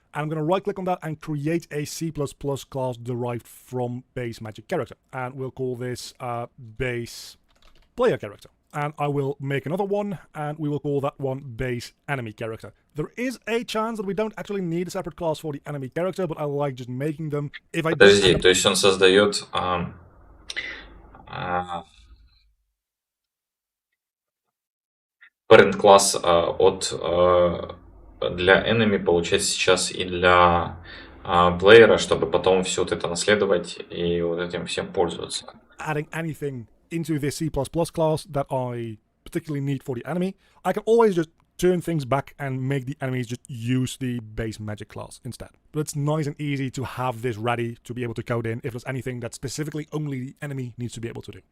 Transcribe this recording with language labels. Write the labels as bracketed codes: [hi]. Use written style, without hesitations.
[en] And I'm going to right click on that and create a C++ class derived from base magic character. And we'll call this base player character. And I will make another one, and we will call that one base enemy character. There is a chance that we don't actually need a separate class for the enemy character, but I like just making them. If I [ru] Подожди, то есть он создает parent класс от для enemy получается сейчас и для плеера, чтобы потом все вот это наследовать и вот этим всем пользоваться. [en] Adding anything into this C++ class that I particularly need for the enemy, I can always just turn things back and make the enemies just use the base magic class instead. But it's nice and easy to have this ready to be able to code in if there's anything that specifically only the enemy needs to be able to do.